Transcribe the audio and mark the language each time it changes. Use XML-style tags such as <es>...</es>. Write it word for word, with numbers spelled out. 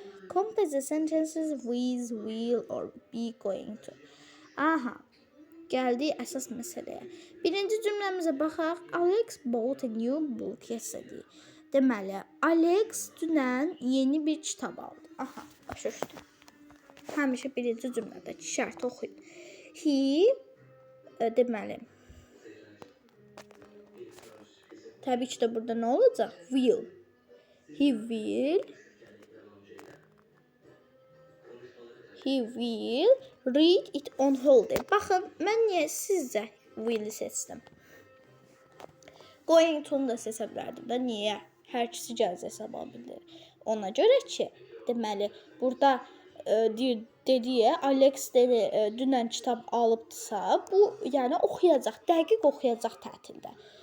<en>Complete the sentences with, will or be going to.</en> <az>Aha, gəldik əsas məsələyə. Birinci cümləmizə baxaq.</az> <en>Alex bought a new book yesterday.</en> <az>Deməli, Alex dünən yeni bir kitab aldı. Aha, başa düşdüm. Həmişə birinci cümlədəki şərti oxuyun. He, e, deməli, təbii ki də burada nə olacaq?</az> <en>Will. He will. He will read it on holiday.</en> <az>Baxın, mən niyə sizcə will seçdim? Going to da seçə bilərdim də, niyə? Hər ikisi gələcək hesaba bilir. Ona görə ki, deməli, burada e, di- dediyi Alex dedi, e, dünən kitab alıbdısa, bu yəni oxuyacaq, dəqiq oxuyacaq tətildə.</az>